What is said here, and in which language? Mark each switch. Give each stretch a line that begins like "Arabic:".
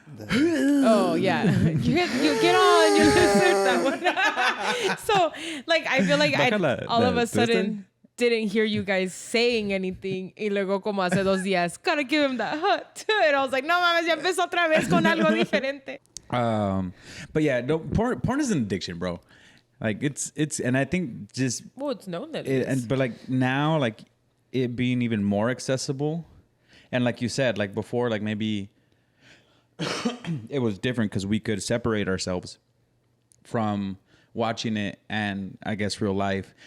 English: Oh yeah, you get on. You listen that one. So like I feel like all of a sudden didn't hear you guys saying anything.
Spanish: Y luego como hace 2 días,
English: gotta give him that hut. And I was like,
Spanish: no mames, ya empezó otra vez con algo diferente.
English: But yeah, no, porn is an addiction, bro. Like it's, and I think just it's known that it is. but like now, like it being even more accessible, and like you said, like before, like maybe it was different because we could separate ourselves from watching it and I guess real life.